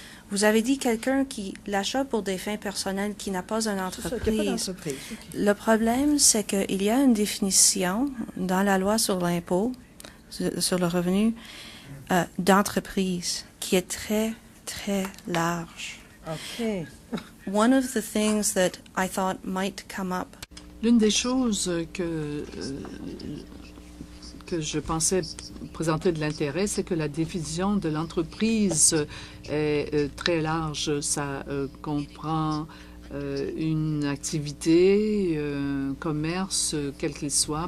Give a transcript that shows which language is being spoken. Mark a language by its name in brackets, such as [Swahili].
[French] Vous avez dit quelqu'un qui l'achète pour des fins personnelles, qui n'a pas une entreprise. Le problème, c'est qu'il y a une définition dans la loi sur l'impôt, sur le revenu, d'entreprise, qui est très, très large. OK. [English] One of the things that I thought might come up. [French] L'une des choses que je pensais présenter de l'intérêt, c'est que la définition de l'entreprise est très large. Ça comprend une activité, un commerce, quel qu'il soit.